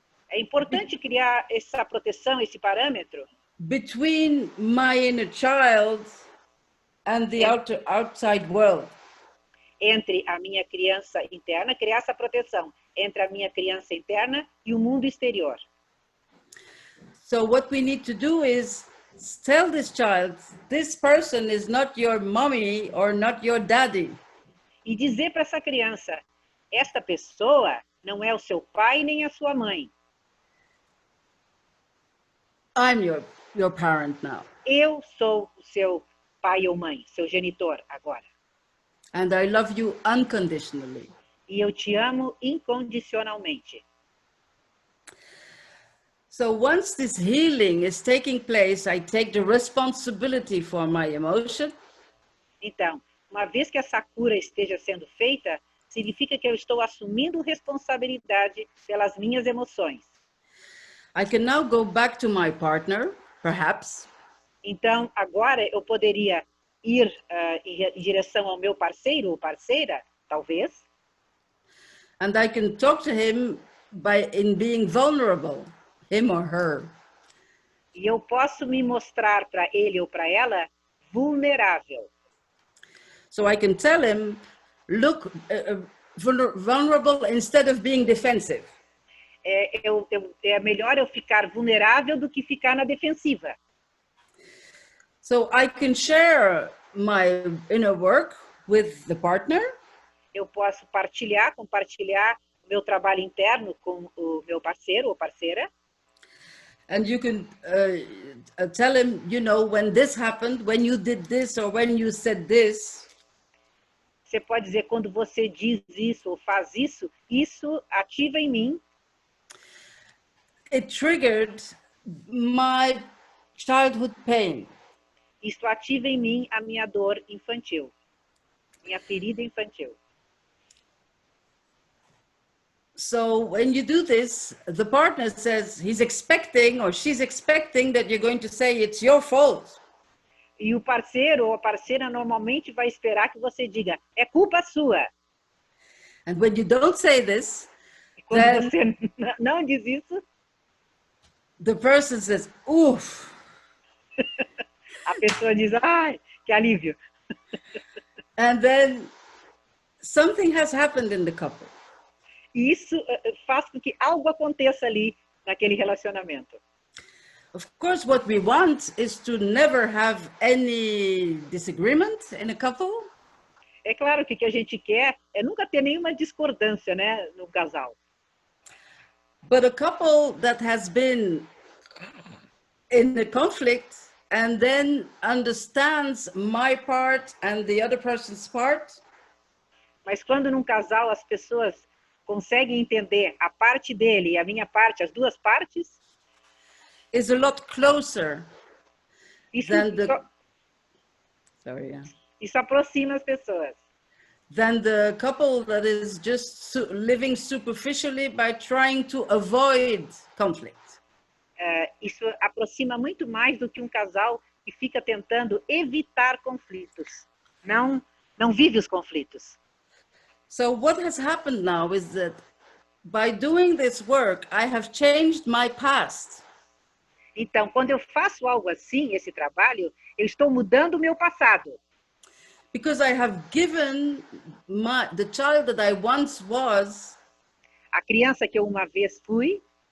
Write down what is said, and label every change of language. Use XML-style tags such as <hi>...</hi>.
<pt>É importante criar essa proteção, esse parâmetro.</pt> <en>Between my inner child and the outside world.</en> <pt>Entre a minha criança interna, criar essa proteção entre a minha criança interna e o mundo exterior.</pt> <en>So what we need to do is tell this child, this person is not your mommy or not your daddy.</en> <pt>E dizer para essa criança, esta pessoa não é o seu pai nem a sua mãe.</pt> <en>I'm your parent now.</en> <pt>Eu sou o seu pai ou mãe, seu genitor agora.</pt> <en>And I love you unconditionally.</en> <pt>E eu te amo incondicionalmente.</pt> <en>So once this healing is taking place, I take the responsibility for my emotion.</en> <pt>Então, uma vez que essa cura esteja sendo feita, significa que eu estou assumindo responsabilidade pelas minhas emoções.</pt> <en>I can now go back to my partner, perhaps.</en> <pt>Então, agora eu poderia ir em direção ao meu parceiro ou parceira, talvez.</pt> <en>And I can talk to him in being vulnerable, him or her.</en> <pt>E eu posso me mostrar para ele ou para ela vulnerável.</pt> <en>So I can tell him, look, vulnerable instead of being defensive.</en> <pt>É melhor eu ficar vulnerável do que ficar na defensiva.</pt> <en>So I can share my inner work with the partner.</en> <pt>Eu posso compartilhar o meu trabalho interno com o meu parceiro ou parceira.</pt> <en>And you can tell him, you know, when this happened, when you did this or when you said this.</en> <pt>Você pode dizer, quando você diz isso ou faz isso, isso ativa em mim.</pt> <en>It triggered my childhood pain.</en> <pt>Isso ativa em mim a minha dor infantil, minha ferida infantil.</pt> <en>So when you do this, the partner says he's expecting or she's expecting that you're going to say it's your fault.</en> <pt>E o parceiro ou a parceira normalmente vai esperar que você diga, é culpa sua.</pt> <en>And when you don't say this,</en> <pt>e quando você não diz isso,</pt> <en>the person says, oof.</en> <pt>A pessoa diz, ai, que alívio.</pt> <en>And then something has happened in the couple.</en> <pt>E isso faz com que algo aconteça ali naquele relacionamento.</pt> <en>Of course, what we want is to never have any disagreement in a couple.</en> <pt>É claro que o que a gente quer é nunca ter nenhuma discordância, né, no casal.</pt> <en>But a couple that has been in a conflict and then understands my part and the other person's part.</en> <pt>Mas quando num casal as pessoas conseguem entender a parte dele e a minha parte, as duas partes,</pt> <en>is a lot closer</en> <pt>isso,</pt> <en>than the,</en> <pt>isso,</pt> <en>sorry, yeah,</en> <pt>isso aproxima as pessoas.</pt> <en>than the couple that is just living superficially by trying to avoid conflict.</en> <pt>Isso aproxima muito mais do que um casal que fica tentando evitar conflitos. Não vive os conflitos.</pt> <en>So what has happened now is that by doing this work, I have changed my past.</en> <pt>Então, quando eu faço algo assim, esse trabalho, eu estou mudando o meu passado.</pt> <en>Because I have given the child that I once was</en> <pt>A criança que eu uma vez fui,</pt>